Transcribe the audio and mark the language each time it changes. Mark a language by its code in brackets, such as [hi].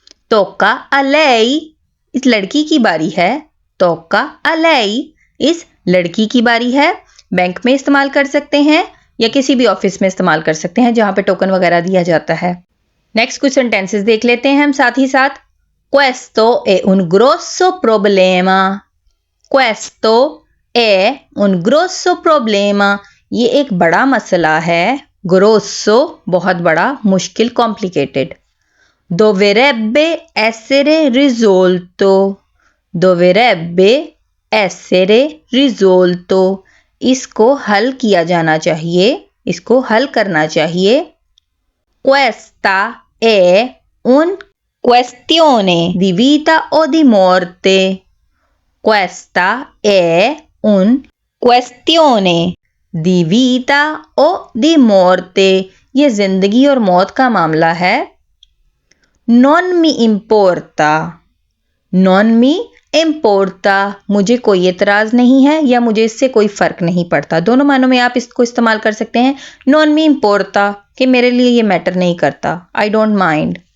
[it] तोका आ लेई, [hi] इस लड़की की बारी है। [it] तोका आ लेई, [hi] इस लड़की की बारी है। बैंक में इस्तेमाल कर सकते हैं या किसी भी ऑफिस में इस्तेमाल कर सकते हैं जहां पे टोकन वगैरह दिया जाता है। नेक्स्ट कुछ सेंटेंसेस देख लेते हैं हम साथ ही साथ। [it] Questo è un grosso problema. Questo è un grosso problema. [hi] ये एक बड़ा मसला है। Grosso, बहुत बड़ा, मुश्किल, complicated. [it] Dovrebbe essere risolto. Dovrebbe essere risolto. [hi] इसको हल किया जाना चाहिए, इसको हल करना चाहिए। [it] Questa è un questione di vita o di morte. Questa è un questione di vita o di morte. [hi] ये जिंदगी और मौत का मामला है। [it] Non mi importa, non mi importa, [hi] मुझे कोई एतराज नहीं है या मुझे इससे कोई फर्क नहीं पड़ता। दोनों मानों में आप इसको इस्तेमाल कर सकते हैं। [it] Non mi importa, [hi] कि मेरे लिए ये मैटर नहीं करता, [en] I don't mind.